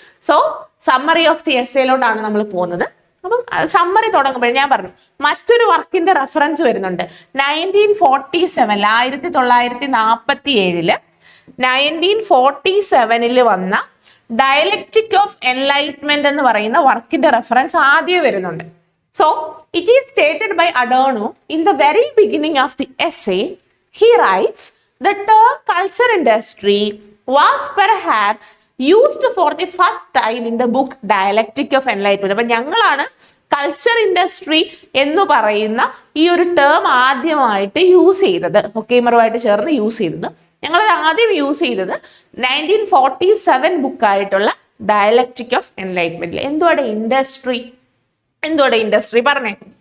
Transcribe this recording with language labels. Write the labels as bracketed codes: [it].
[ml] So summary of the എസ്സേയിലോട്ടാണ് നമ്മൾ പോകുന്നത്. അപ്പം സമ്മറി തുടങ്ങുമ്പോൾ ഞാൻ പറഞ്ഞു മറ്റൊരു വർക്കിന്റെ റെഫറൻസ് വരുന്നുണ്ട്. 1947 1947 വന്ന ഡയലക്റ്റിക് ഓഫ് എൻലൈറ്റ്മെന്റ് എന്ന് പറയുന്ന വർക്കിന്റെ റെഫറൻസ് ആദ്യം വരുന്നുണ്ട്. [en] So it is stated by Adorno in the very beginning of the essay. He writes, the term culture industry was perhaps used for the first time in the book Dialectic of Enlightenment. [ml] അപ്പൊ ഞങ്ങളാണ് culture industry എന്ന് പറയുന്ന ഈ ഒരു term ആദ്യമായിട്ട് use ചെയ്തത്, ഹൊക്കേമറുമായിട്ട് ചേർന്ന് use ചെയ്തത്. ഞങ്ങളത് ആദ്യം യൂസ് ചെയ്തത് 1947 ബുക്കായിട്ടുള്ള ഡയലക്റ്റിക് ഓഫ് എൻലൈറ്റ്മെന്റിൽ. എന്തുവാടെ ഇൻഡസ്ട്രി? എന്തുവാടെ ഇൻഡസ്ട്രി പറഞ്ഞേ?